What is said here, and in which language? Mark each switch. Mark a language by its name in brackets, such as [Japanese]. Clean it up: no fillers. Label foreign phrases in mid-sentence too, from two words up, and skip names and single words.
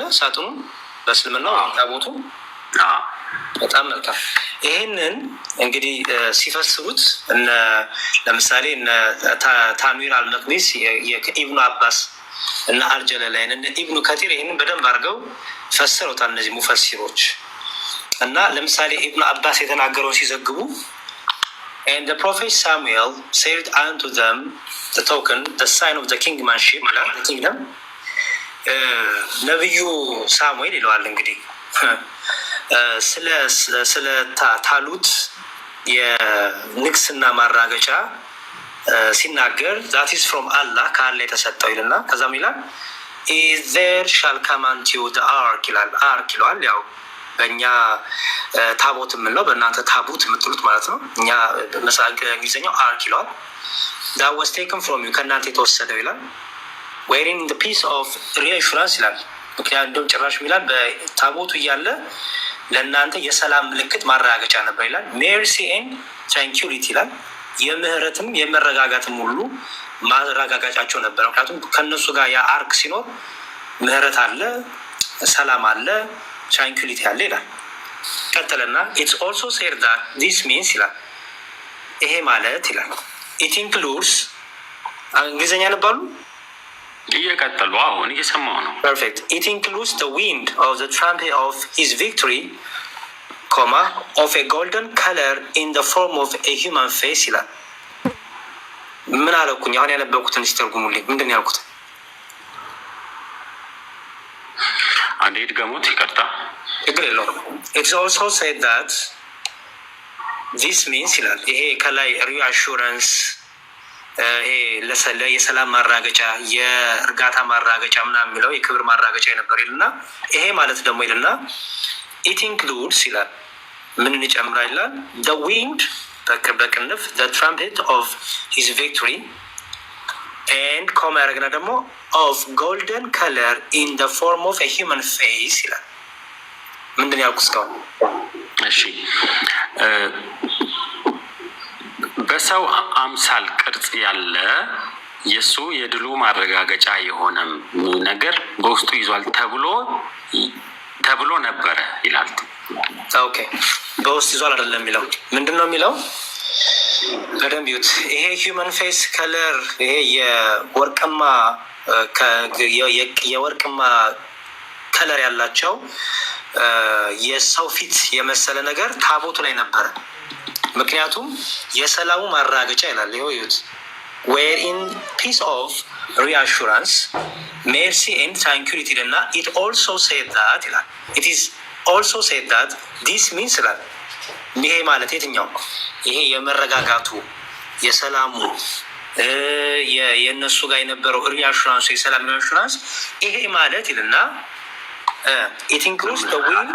[Amharic] ሳጥኑን በእስልምናው ታቦቱ። በጣም መልካም። ይህንን እንግዲህ ሲፈስሩት ለምሳሌ ታንዊር አልመቅዲስ ኢብኑ አባስ እና አልጀለላይን እነ ኢብኑ ከቲር ይህንን በደንብ አድርገው ፈስረውታል እነዚህ ሙፈሲሮች። እና ለምሳሌ ኢብኑ አባስ የተናገረውን ሲዘግቡ [English] and the prophet Samuel said unto them the token the sign of the kingmanship the kingdom [Amharic] ነብዩ ሳሙኤል ይለዋል እንግዲህ ስለ ታሉት የንግስና ማራገጫ ሲናገር [English] that is from Allah [Amharic] ካለ የተሰጠው ይልና ከዛም ይላል [English] is there shall come unto the ark [Amharic] ይላል። አርክ ይለዋል። ያው በእኛ ታቦት የምንለው በእናንተ ታቦት የምትሉት ማለት ነው። እኛ እንግሊዝኛው አርክ ይለዋል። [English] that was taken from you [Amharic] ከእናንተ የተወሰደው ይላል። [English] wherein the piece of reassurance [Amharic] ይላል። ምክንያቱም ጭራሽ ይላል በታቦቱ እያለ ለእናንተ የሰላም ምልክት ማረጋገጫ ነበር ይላል። [English] mercy and tranquility [Amharic] ይላል። የምህረትም የመረጋጋትም ሁሉ ማረጋጋጫቸው ነበር። ምክንያቱም ከእነሱ ጋር የአርክ ሲኖር ምህረት አለ፣ ሰላም አለ፣ ትራንኩሊቲ አለ ይላል። ቀጥልና [English] it's also said that this means [Amharic] ይላል። ይሄ ማለት ይላል [English] it includes [Amharic] እንግሊዝኛ ነባሉ እየቀጠሉ አሁን እየሰማሁ ነው። [English] perfect it includes the wind of the trump of his victory of a golden color in the form of a human face [Amharic] ይላል። ምን አለኩኝ? አሁን ያነበብኩትን ሲተርጉሙልኝ ምንድን ነው ያልኩት? አንዴ ድገሙት። ይቅርታ። ችግር የለውም። [English] It's also said that this means [Amharic] ይላል ይሄ ከላይ reassurance ይሄ የሰላም ማራገጫ የእርጋታ ማራገጫ ምናምን የሚለው የክብር ማራገጫ ነበር ይልና ይሄ ማለት ደግሞ ይልና [English] it includes [Amharic] ይላል ምንን ይጨምራል ይላል [English] the wind [Amharic] በቅንፍ [English] the trumpet of his victory and [Amharic] ያደረግና ደግሞ [English] of golden color in the form of a human face [Amharic] ይላል። ምንድን ያልኩት እስካሁን? እሺ በሰው አምሳል ቅርጽ ያለ የሱ የድሉ ማረጋገጫ የሆነ ነገር በውስጡ ይዟል ተብሎ ነበረ ይላል። ኦኬ በውስጥ ይዟል አይደለም የሚለው ምንድን ነው የሚለው? በደንብ ይዩት። ይሄ [English] human face color [Amharic] ይሄ የወርቅማ ከለር ያላቸው የሰው ፊት የመሰለ ነገር ታቦቱ ላይ ነበረ። ምክንያቱም የሰላሙ ማራገጫ ይላል። ይኸው ይዩት [English] wherein piece of reassurance mercy and tranquility [Amharic] እና [English] it also said that [Amharic] ይላል [English] it is also said that this means [Amharic] ይላል። ይሄ ማለት የትኛው? ይሄ የመረጋጋቱ የሰላሙ የእነሱ ጋር የነበረው ሪአሹራንስ የሰላም ሪአሹራንስ ይሄ ማለት ይልና [English] it includes the wind